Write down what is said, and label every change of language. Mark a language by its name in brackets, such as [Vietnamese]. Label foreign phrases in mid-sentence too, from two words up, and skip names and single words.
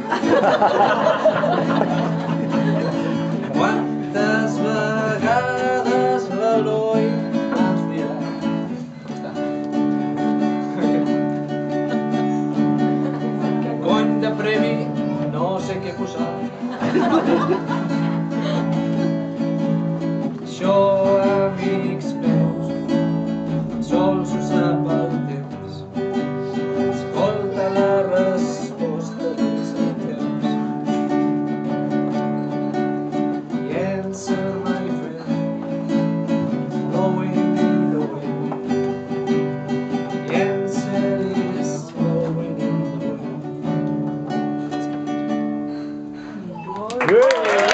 [Catalan] Quantes vegades l'Eloi ens dirà que cony de premi no sé què posar? Això, amics meus, sols ho sap el temps. Escolta la resposta dels temps. [English] The answer, my friend, is blowing in the wind. The answer is blowing in the wind.